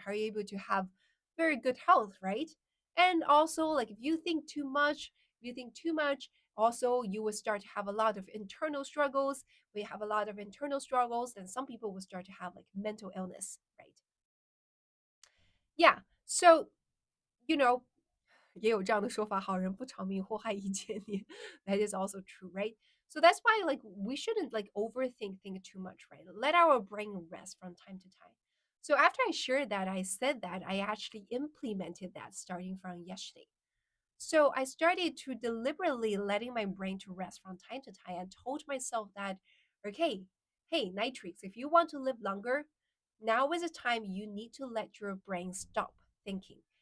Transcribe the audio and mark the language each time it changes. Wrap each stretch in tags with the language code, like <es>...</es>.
<en>How are you able to have very good health, right? And also, like if you think too much, If you think too much, also you will start to have a lot of internal struggles. We have a lot of internal struggles, then some people will start to have like mental illness, right? Yeah. So, you know,</en> <zh>也有这样的说法，好人不长命，祸害一千年.</zh> <en>That is also true, right? So that's why like we shouldn't like overthink think too much, right? Let our brain rest from time to time. So after I shared that, I said that I actually implemented that starting from yesterday. So I started to deliberately letting my brain to rest from time to time and told myself that, okay, hey, Nitrix, if you want to live longer, now is the time you need to let your brain stop thinking.</en>